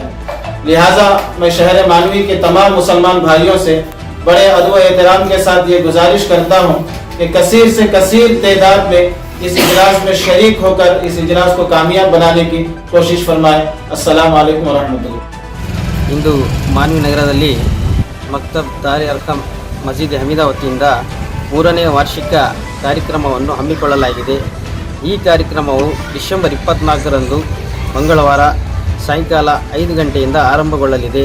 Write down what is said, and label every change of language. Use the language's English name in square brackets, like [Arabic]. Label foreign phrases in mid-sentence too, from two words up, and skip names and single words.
[Urdu] لہٰذا میں شہر مانوی کے تمام مسلمان بھائیوں سے بڑے ادب احترام کے ساتھ یہ گزارش کرتا ہوں کہ کثیر سے کثیر تعداد میں اس اجلاس میں شریک ہو کر اس اجلاس کو کامیاب بنانے کی کوشش فرمائیں. [Arabic] السلام عليكم ورحمة الله. [Kannada] ಇಂದು ಮಾನ್ವಿ ನಗರದಲ್ಲಿ ಮಕ್ತಬ್ ದಾರಿ ಅರ್ಕಮ್ ಮಸೀದಿ ಹಮೀದಾ ವತಿಯಿಂದ 3ನೇ ವಾರ್ಷಿಕ ಕಾರ್ಯಕ್ರಮವನ್ನು ಹಮ್ಮಿಕೊಳ್ಳಲಾಗಿದೆ. ಈ ಕಾರ್ಯಕ್ರಮವು ಡಿಸೆಂಬರ್ 24ರಂದು ಮಂಗಳವಾರ ಸಾಯಂಕಾಲ 5 ಗಂಟೆಯಿಂದ ಆರಂಭಗೊಳ್ಳಲಿದೆ.